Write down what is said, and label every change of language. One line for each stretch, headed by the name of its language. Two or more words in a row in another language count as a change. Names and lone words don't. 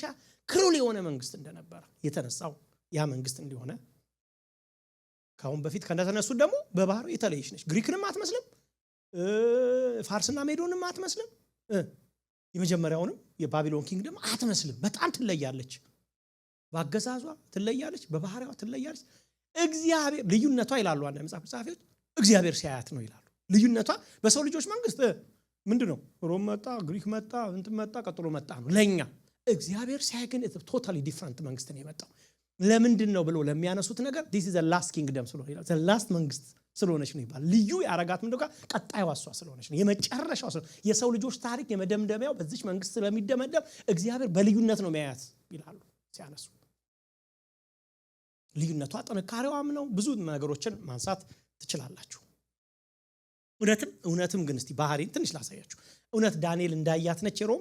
Amharic: ክሩል የሆነ መንግስት እንደነበረ የተነሳው ያ መንግስት እንደሆነ ካሁን በፊት ከነተነሱ ደግሞ በባህሩ የተለየች ነች። ግሪክንም አትመስልም፣ ፋርስና ሜዶንም አትመስልም፣ የመጀመሪያውንም የባቢሎን ኪንግደም አትመስልም። በጣም ትለያለች። በአገዛዟ ትለያለች፣ በባህሪዋ ትለያለች። እግዚአብሔር ልዩነቷ ይላሉ አንድ መጽሐፍ ጻፊዎች እግዚአብሔር ሲያያት ነው ይላሉ። ልዩነቷ በሰው ልጆች መንግስት ምንድነው? ሮም መጣ፣ ግሪክ መጣ፣ እንትን መጣ፣ ቀጥሎ መጣ ነው ለኛ። እግዚአብሔር ሲያይ ግን ቶታሊ ዲፈረንት መንግስት ነው የመጣው። ለምንድን ነው ብሎ ለሚያነሱት ነገር
English: this is the last kingdom
Amharic: ስለሆነ ይላል።
English: the last
Amharic: መንግስት ስለሆነች ነው ይባል። ልዩ ያረጋት ምንድነው? ቀጣዩ ዋሷ ስለሆነች ነው፣ የመጨረሻው ስለሆነ የሰው ልጆች ታሪክ የመደምደሚያው በዚህ መንግስት ስለሚደመደም እግዚአብሔር በልዩነት ነው የሚያያት ይላሉ ሲያነሱ። ልዩነቷ ጥንካሬዋም ነው። ብዙ ነገሮችን ማንሳት ትችላላችሁ። እውነትም ግን እስቲ ባህሪን ትንሽ ላሳያችሁ። እውነት ዳንኤል እንዳያት ነች ሮም?